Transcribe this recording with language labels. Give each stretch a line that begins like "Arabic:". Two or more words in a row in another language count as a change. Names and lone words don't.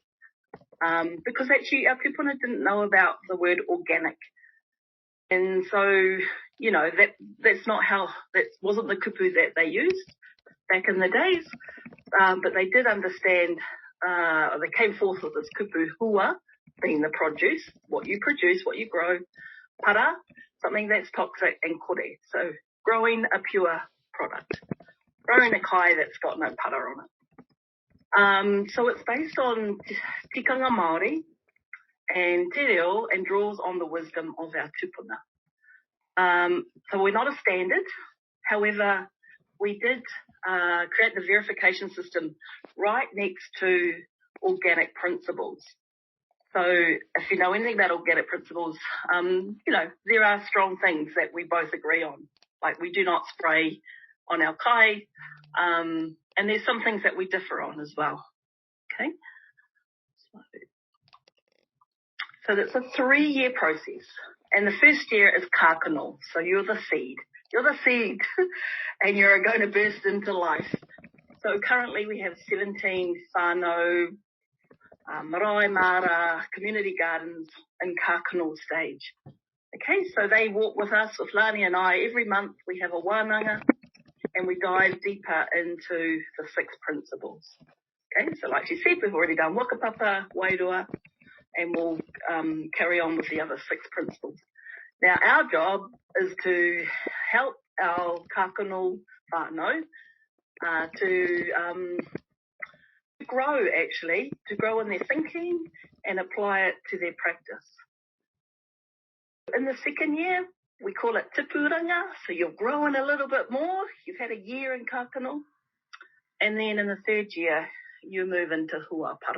English: Because actually our people didn't know about the word organic. And so, you know, that wasn't the kupu that they used back in the days. But they did understand, they came forth with this
Māori: kupu hua,
English: being the produce, what you grow, para, something that's toxic, and kore, so growing a pure product, growing a kai that's got no para on it. So it's based on
Māori: tikanga Māori
English: and
Māori: te reo,
English: and draws on the wisdom of our tupuna. So we're not a standard. However, we did create the verification system right next to organic principles. So if you know anything about organic principles, you know, there are strong things that we both agree on. Like we do not spray on our kai, and there's some things that we differ on as well. Okay. So that's a 3-year process. And the first year is kākano. So you're the seed. You're the seed and you're going to burst into life. So currently we have 17
Māori: whānau, marae mara,
English: community gardens in kākano stage. Okay, so they walk with us, with Lahni and I. Every month we have a Wānanga and we dive deeper into the 6 principles. Okay, so like she said, we've already done
Māori: wakapapa, wairua,
English: and we'll carry on with the other 6 principles. Now, our job is to help our
Māori: kākano whānau
English: to grow, actually, to grow in their thinking and apply it to their practice. In the 2nd year, we call it tipuranga, so you're growing a little bit more. You've had a year in kākano. And then in the 3rd year, you move into Hua Parakore.